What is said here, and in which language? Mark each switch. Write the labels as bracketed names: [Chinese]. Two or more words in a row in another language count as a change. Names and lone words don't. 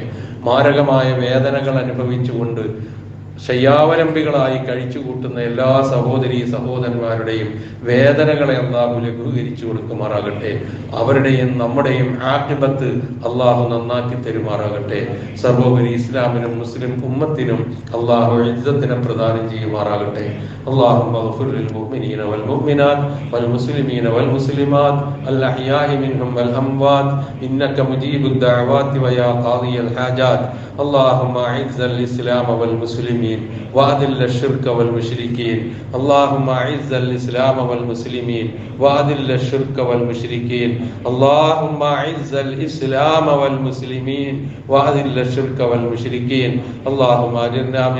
[Malayalam] മാരകമായ വേദനകൾ അനുഭവിച്ചുകൊണ്ട് ശയ്യാവലംബികളായി കഴിച്ചു കൂട്ടുന്ന എല്ലാ സഹോദരീ സഹോദരന്മാരുടെയും വേദനകളെ അള്ളാഹു ലഘൂകരിച്ചു കൊടുക്കുമാറാകട്ടെ. അവരുടെയും നമ്മുടെയും ആഖിബത്ത് അള്ളാഹു നന്നാക്കി തരുമാറാകട്ടെ. സർവോപരി ഇസ്ലാമിനും മുസ്ലിം ഉമ്മത്തിനും അള്ളാഹു ഇസ്സത്തിനെ പ്രദാനം ചെയ്യുമാറാകട്ടെ. [Arabic] اللهم اغفر للمؤمنين والمؤمنات والمسلمين والمسلمات الأحياء منهم والأموات إنك مجيب الدعوات ويا قاضي الحاجات. اللهم أعز الإسلام والمسلمين والمسلمين وأذل الشرك والمشركين اللهم أعز الإسلام والمسلمين وأذل الشرك والمشركين اللهم أعز الإسلام والمسلمين وأذل الشرك والمشركين اللهم أجرنا من